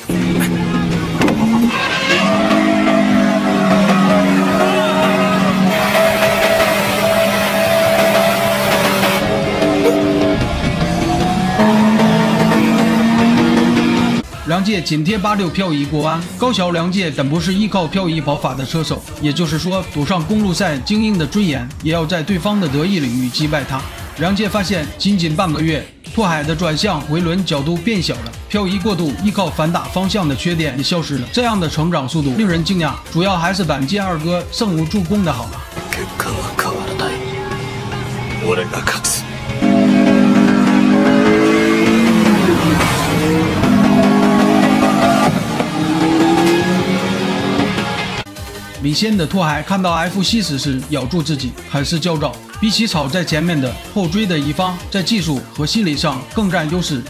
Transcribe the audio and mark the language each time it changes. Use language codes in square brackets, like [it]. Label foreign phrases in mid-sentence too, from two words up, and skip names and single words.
[zh] 梁界紧贴86漂移过弯，高桥梁界本不是依靠漂移跑法的车手，也就是说赌上公路赛精英的尊严，也要在对方的得意领域击败他。梁界发现仅半个月，拓海的转向回轮角度变小了，漂移过度依靠反打方向的缺点也消失了，这样的成长速度令人惊讶，主要还是板界二哥胜无助攻的好啊。 [ja] 結果は変わらない。俺が勝つ。 [zh] 领先的拓海看到 F7时咬住自己，很是焦躁。比起跑在前面的后追的一方，在技术和心理上更占优势。